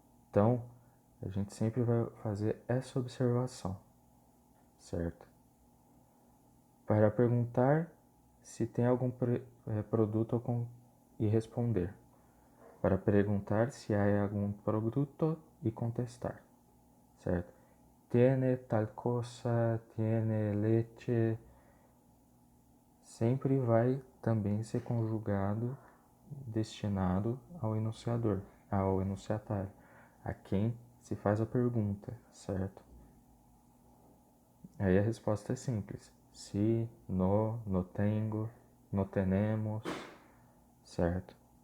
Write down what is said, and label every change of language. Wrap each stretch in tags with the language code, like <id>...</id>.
<pt>Então, a gente sempre vai fazer essa observação, certo? Para perguntar se tem algum produto e responder. Para perguntar se há algum produto e contestar, certo?</pt> <es>Tiene tal cosa, tiene leche.</es> <pt>Sempre vai também ser conjugado destinado ao enunciador, ao enunciatário, a quem se faz a pergunta, certo? Aí a resposta é simples.</pt> <es>Si, no tengo, no tenemos,</es> <pt>certo?</pt>